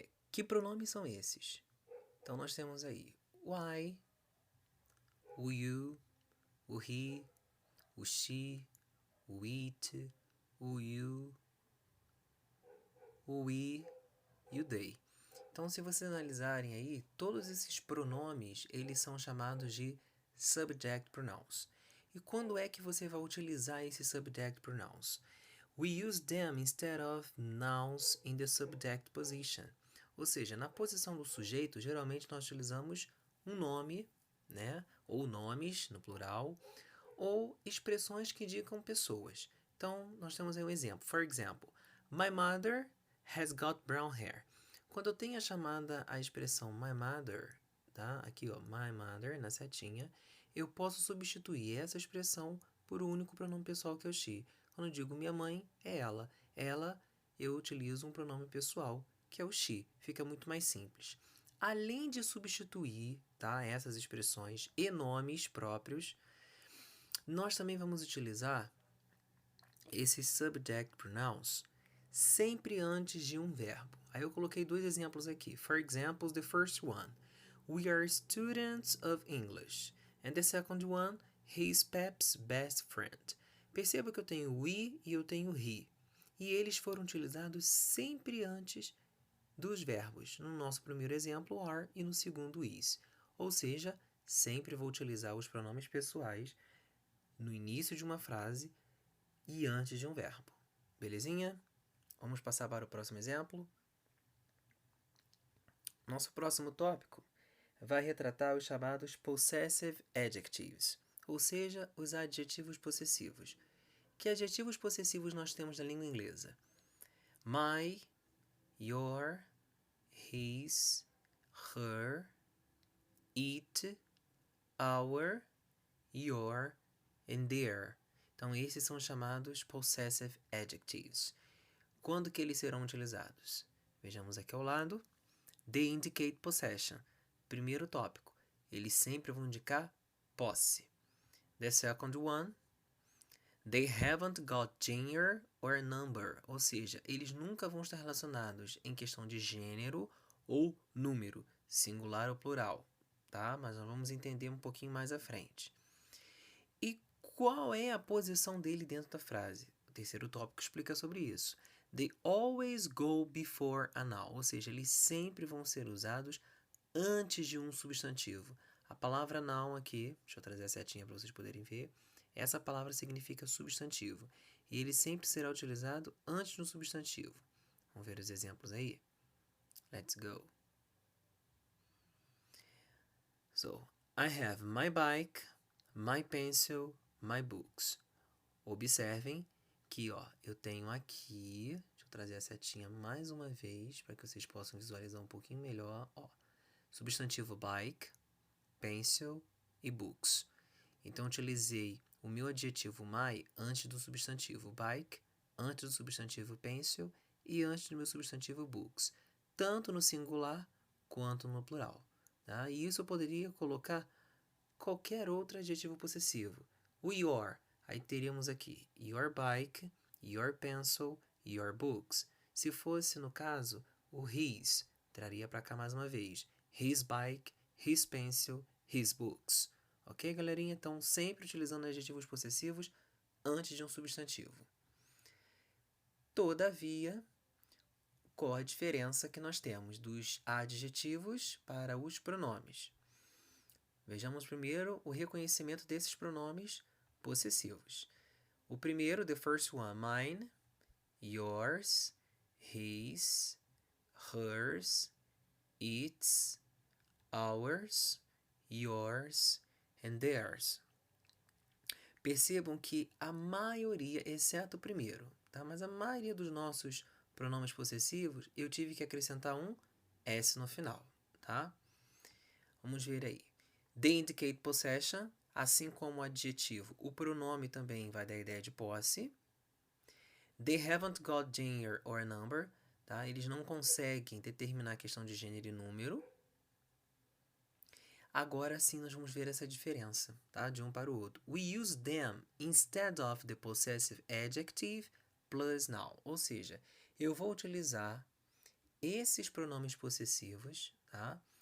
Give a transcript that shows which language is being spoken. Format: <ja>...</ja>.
<pt>Que pronomes são esses? Então nós temos aí o I, o you, o he, o she, o it, o you, o we e o they. Então, se vocês analisarem aí, todos esses pronomes, eles são chamados de subject pronouns. E quando é que você vai utilizar esses subject pronouns?</pt> <en>We use them instead of nouns in the subject position.</en> <pt>Ou seja, na posição do sujeito, geralmente nós utilizamos um nome, ou nomes, no plural, ou expressões que indicam pessoas. Então, nós temos aí um exemplo.</pt> <en>For example, my mother has got brown hair.</en> <pt>Quando eu tenho a expressão my mother, tá? Aqui, ó, my mother, na setinha, eu posso substituir essa expressão por um único pronome pessoal que é o she. Quando eu digo minha mãe, é ela. Ela, eu utilizo um pronome pessoal, que é o she. Fica muito mais simples. Além de substituir, tá, essas expressões e nomes próprios, nós também vamos utilizar esses subject pronouns sempre antes de um verbo. Aí eu coloquei dois exemplos aqui.</pt> <en>For example, the first one, we are students of English. And the second one, he is Pep's best friend.</en> <pt>Perceba que eu tenho we e eu tenho he. E eles foram utilizados sempre antes dos verbos. No nosso primeiro exemplo, are, e no segundo, is. Ou seja, sempre vou utilizar os pronomes pessoais no início de uma frase e antes de um verbo. Belezinha? Vamos passar para o próximo exemplo. Nosso próximo tópico vai retratar os chamados possessive adjectives, ou seja, os adjetivos possessivos. Que adjetivos possessivos nós temos na língua inglesa?</pt> <en>My, your, his, her, it, our, your and their.</en> <pt>Então, esses são chamados possessive adjectives. Quando que eles serão utilizados? Vejamos aqui ao lado.</pt> <en>They indicate possession.</en> <pt>Primeiro tópico. Eles sempre vão indicar posse.</pt> <en>The second one. They haven't got gender or number.</en> <pt>Ou seja, eles nunca vão estar relacionados em questão de gênero ou número, singular ou plural. Tá? Mas nós vamos entender um pouquinho mais à frente. E qual é a posição dele dentro da frase? O terceiro tópico explica sobre isso.</pt> <en>They always go before a noun,</en> <pt>ou seja, eles sempre vão ser usados antes de um substantivo. A palavra noun aqui, deixa eu trazer a setinha para vocês poderem ver, essa palavra significa substantivo. E ele sempre será utilizado antes de um substantivo. Vamos ver os exemplos aí?</pt> <en>Let's go. So, I have my bike, my pencil, my books.</en> <pt>Observem que, eu tenho aqui, deixa eu trazer a setinha mais uma vez para que vocês possam visualizar um pouquinho melhor, substantivo bike, pencil e books. Então, utilizei o meu adjetivo my antes do substantivo bike, antes do substantivo pencil e antes do meu substantivo books, tanto no singular quanto no plural. Tá? E isso eu poderia colocar qualquer outro adjetivo possessivo. O your, aí teríamos aqui</pt> <en>your bike, your pencil, your books.</en> <pt>Se fosse, no caso, o his, traria para cá mais uma vez.</pt> <en>His bike, his pencil, his books.</en> <pt>Ok, galerinha? Então, sempre utilizando adjetivos possessivos antes de um substantivo. Todavia, qual a diferença que nós temos dos adjetivos para os pronomes? Vejamos primeiro o reconhecimento desses pronomes possessivos. O primeiro,</pt> <en>the first one, mine, yours, his, hers, its, ours, yours and theirs.</en> <pt>Percebam que a maioria, exceto o primeiro, tá? Mas a maioria dos nossos pronomes possessivos, eu tive que acrescentar um S no final, tá? Vamos ver aí.</pt> <en>They indicate possession,</en> <pt>assim como o adjetivo. O pronome também vai dar a ideia de posse.</pt> <en>They haven't got gender or number, tá?</en> <pt>Eles não conseguem determinar a questão de gênero e número. Agora sim nós vamos ver essa diferença, tá? De um para o outro.</pt> <en>We use them instead of the possessive adjective plus noun.</en> <pt>Ou seja, eu vou utilizar esses pronomes possessivos, tá?</pt>